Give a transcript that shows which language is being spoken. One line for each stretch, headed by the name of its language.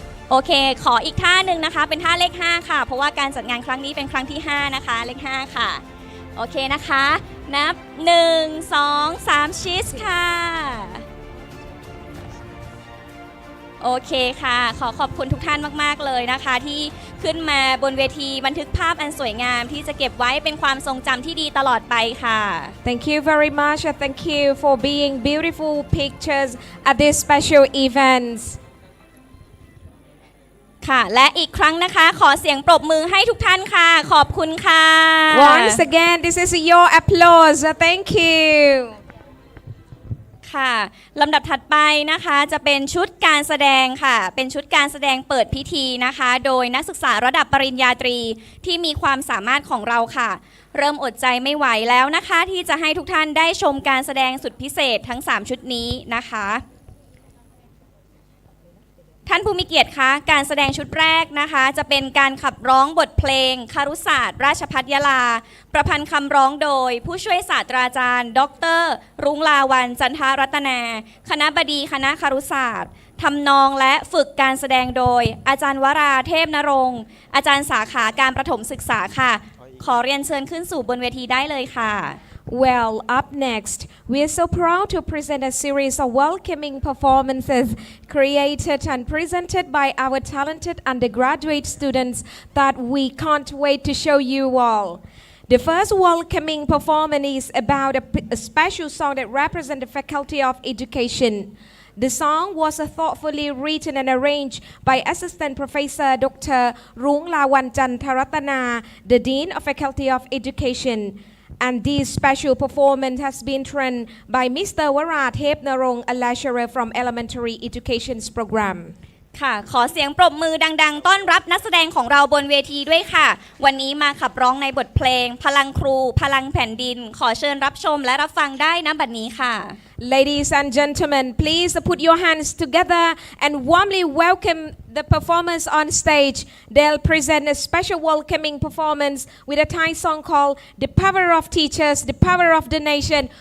Thai: โอเคขออีกท่าหนึ่งนะคะเป็นท่าเลข5ค่ะเพราะว่าการจัดงานครั้งนี้เป็นครั้งที่5นะคะเลข5ค่ะโอเคนะคะนับ1 2 3ชีสค่ะ โอเคค่ะขอบคุณทุกท่านมากๆเลยนะคะที่ขึ้นมาบนเวทีบันทึกภาพอันสวยงามที่จะเก็บไว้เป็นความทรงจำที่ดีตลอดไปค่ะ
English: Thank you very much and thank you for being beautiful pictures at this special events
Thai: ค่ะและอีกครั้งนะคะขอเสียงปรบมือให้ทุกท่านค่ะขอบคุณค่ะ
English: Once again this is your applause thank you
Thai: ค่ะลำดับถัดไปนะคะจะเป็นชุดการแสดงค่ะเป็นชุดการแสดงเปิดพิธีนะคะโดยนักศึกษาระดับปริญญาตรีที่มีความสามารถของเราค่ะเริ่มอดใจไม่ไหวแล้วนะคะที่จะให้ทุกท่านได้ชมการแสดงสุดพิเศษทั้ง3ชุดนี้นะคะท่านผู้มีเกียรติคะการแสดงชุดแรกนะคะจะเป็นการขับร้องบทเพลงครุศาสตร์ราชภัฏยะลาประพันธ์คำร้องโดยผู้ช่วยศาสตราจารย์ดร. รุ้งลาวัลย์จันทรัตนาคณบดีคณะครุศาสตร์ทำนองและฝึกการแสดงโดยอาจารย์วราเทพนรงค์อาจารย์สาขาการประถมศึกษาค่ะขอเรียนเชิญขึ้นสู่บนเวทีได้เลยค่ะ
English: Well, up next, we are so proud to present a series of welcoming performances created and presented by our talented undergraduate students that we can't wait to show you all. The first welcoming performance is about a special song that represents the Faculty of Education. The song was thoughtfully written and arranged by Assistant Professor Dr. Rung Lawan Jantaratana, the Dean of Faculty of Education.And this special performance has been trained by Mr. Wara Thep Narong, a lecturer from Elementary Education's program.
Thai: ค่ะขอเสียงปรบมือดังๆต้อนรับนักแสดงของเราบนเวทีด้วยค่ะวันนี้มาขับร้องในบทเพลงพลังครูพลังแผ่นดินขอเชิญรับชมและรับฟังได้ณบัดนี้ค่ะ
English: Ladies and gentlemen, please put your hands together and warmly welcome the performers on stage. They'll present a special welcoming performance with a Thai song called The Power of Teachers, The Power of the Nation.